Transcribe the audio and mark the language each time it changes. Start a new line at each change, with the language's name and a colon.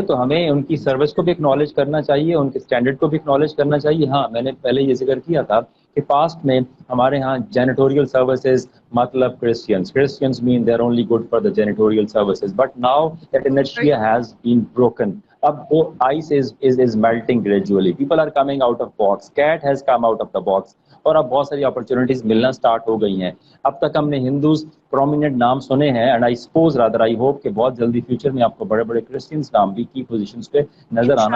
Urdu: تو ہمیں ان کی سروس کو بھی اکنالج کرنا چاہیے, ان کے اسٹینڈرڈ کو بھی اکنالج کرنا چاہیے. ہاں میں نے پہلے یہ ذکر کیا تھا کہ پاسٹ میں ہمارے ہاں جینیٹوریل سروسز مطلب
English: Christians مین they are only good for the janitorial services, but now that inertia has been broken.
Urdu: اب وہ
English: ice is melting gradually. People are coming out of box. Cat has come out of the box.
Urdu: اور اب بہت ساری opportunities ملنا start ہو گئی ہیں. اب تک ہم نے ہندوز پرومیننٹ نام سنے ہیں,
English: and I suppose rather I hope
Urdu: کہ بہت جلدی فیوچر میں آپ کو بڑے بڑے کرسچنس نام بھی کی پوزیشنز پہ نظر آنا